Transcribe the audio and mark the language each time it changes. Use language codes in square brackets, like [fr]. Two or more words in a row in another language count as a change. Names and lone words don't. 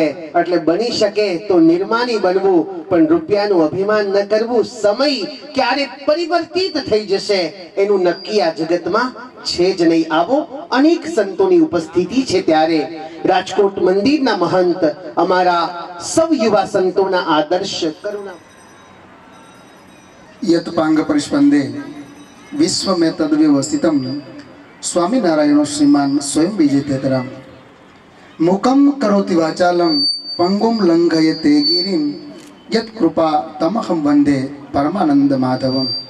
[gu] એટલે બની શકે તો નિર્માની બનવું, પણ રૂપિયાનું અભિમાન ન કરવું. સમય ક્યારે પરિવર્તિત થઈ જશે એનું નક્કી આ જગતમાં છે જ નહીં. આવો અનેક સંતોની ઉપસ્થિતિ છે ત્યારે રાજકોટ મંદિરના મહંત અમારા સૌ યુવા સંતોના આદર્શ કરુણા [sa] यत पांग परिस्पंदे विश्व में तद्व्यवस्थितम स्वामीनारायण श्रीमान स्वयं विजेतेतरम मुकम करोति वाचालम पंगुम लंघयते गिरिम यत कृपा तमहम वंदे परमानंद माधवम.